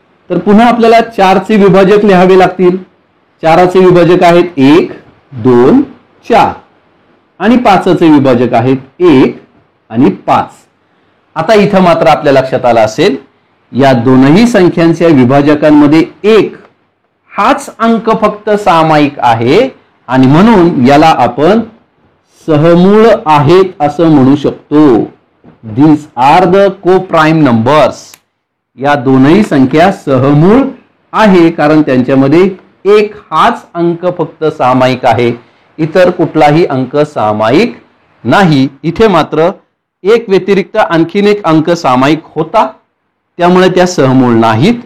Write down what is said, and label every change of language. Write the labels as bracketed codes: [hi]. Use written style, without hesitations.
[mr] तर पुन्हा आपल्याला 4 चे विभाजक लिहावे लागतील. 4 चे विभाजक आहेत 1 2 4 आणि 5 चे विभाजक आहेत 1 आणि 5. आता इथं मात्र आपल्या लक्षात आलं असेल या दोनही संख्यांच्या विभाजकांमध्ये 1 हाच अंक फक्त सामायिक आहे आणि म्हणून याला आपण सहमूळ आहेत असं म्हणू शकतो. [en] These are the co-prime numbers. [mr] या दोनही संख्या सहमूळ आहे कारण त्यांच्यामध्ये 1 हाच अंक फक्त सामायिक आहे, इतर कुठलाही अंक सामायिक नाही. इथे मात्र 1 व्यतिरिक्त आणखीन एक अंक सामायिक होता, त्यामुळे त्या सहमूळ नाहीत.